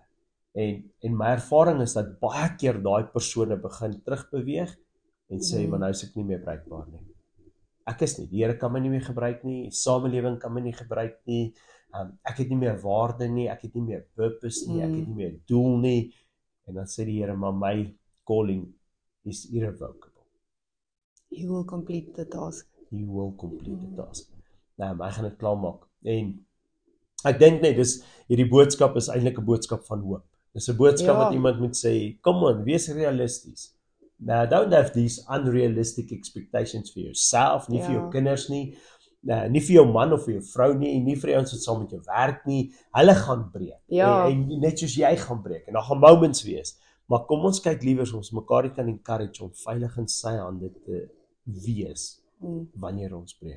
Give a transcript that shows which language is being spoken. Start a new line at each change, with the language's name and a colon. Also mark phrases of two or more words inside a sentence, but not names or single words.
Afrikaans: En my ervaring is dat baie keer daai persone begin terugbeweeg en sê, maar nou is ek nie meer bruikbaar nie. Ek is nie, die Here kan my nie meer gebruik nie, die samelewing kan my nie gebruik nie, ek het nie meer waarde nie, ek het nie meer purpose nie, ek het nie meer doel nie. En dan sê die Here, maar
English: my calling is irrevocable. You will complete the task. You will complete the task.
Afrikaans: Ek gaan dit klaarmaak. En ek dink net, hierdie boodskap is eintlik 'n boodskap van hoop. Dis 'n boodskap wat iemand moet sê,
English: come on,
Afrikaans: wees realisties.
English: Don't have these unrealistic expectations for yourself,
Afrikaans: nie vir jou kinders nie, nie vir jou man of vir jou vrou nie vir die ouens wat saam met jou werk nie. Hulle gaan breek. En net soos jy gaan breek. En daar gaan moments wees. Maar kom ons kyk liewers ons mekaar kan encourage om veilig in sy hande te wees wanneer ons breek.